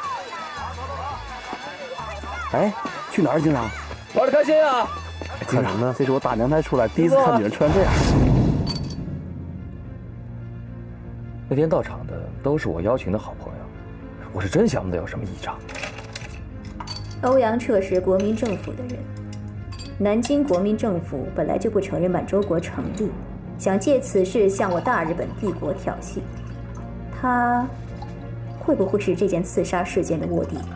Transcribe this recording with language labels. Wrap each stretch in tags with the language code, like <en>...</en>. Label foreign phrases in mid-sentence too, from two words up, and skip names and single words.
<zh>哎，去哪兒，警長？玩得開心啊！警長呢？這是我打娘胎出來第一次看女人穿這樣。那天到場的都是我邀請的好朋友，我是真想不到有什麼異常。歐陽徹是國民政府的人，南京國民政府本來就不承認滿洲國成立，想借此事向我大日本帝國挑釁。他會不會是這件刺殺事件的臥底？</zh>